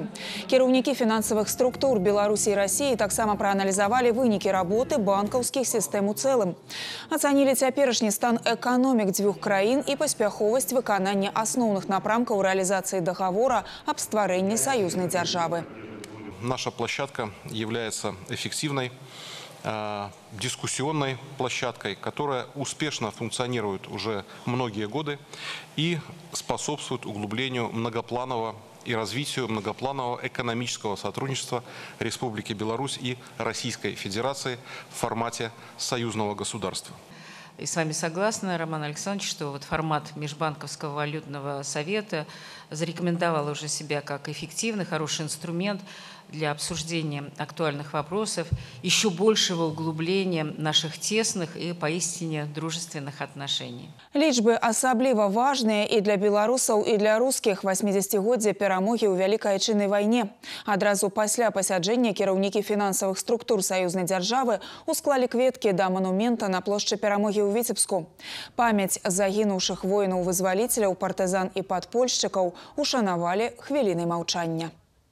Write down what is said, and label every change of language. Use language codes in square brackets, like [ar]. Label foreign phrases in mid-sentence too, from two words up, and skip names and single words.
[be] Кіраўнікі фінансавых структур Беларусі і Расіі таксама прааналізавалі вынікі работы банкаўскіх сістэм у цэлым. Ацанілі цяперашні стан эканомік дзвюх краін і паспяховасць выканання асноўных напрамкаў рэалізацыі дагавора аб стварэнні саюзнай дзяржавы. [ru] Наша площадка является эффективной, дискуссионной площадкой, которая успешно функционирует уже многие годы и способствует углублению многопланового и развитию многопланового экономического сотрудничества Республики Беларусь и Российской Федерации в формате союзного государства. И с вами согласна, Роман Александрович, что вот формат Межбанковского валютного совета зарекомендовал уже себя как эффективный, хороший инструмент для обсуждения актуальных вопросов, еще большего углубления наших тесных и поистине дружественных отношений. [be] Лічбы асабліва важныя і для беларусаў, і для рускіх 80-годдзя перамогі ў Вялікай Айчыннай вайне. Адразу пасля пасяджэння кіраўнікі фінансавых структур саюзнай дзяржавы усклалі кветкі да манумента на плошчы перамогі ў Віцебску. Памяць загінуўшых воінаў-вызваліцеляў, партызан і падпольшчыкаў ушанавалі хвілінай маўчання.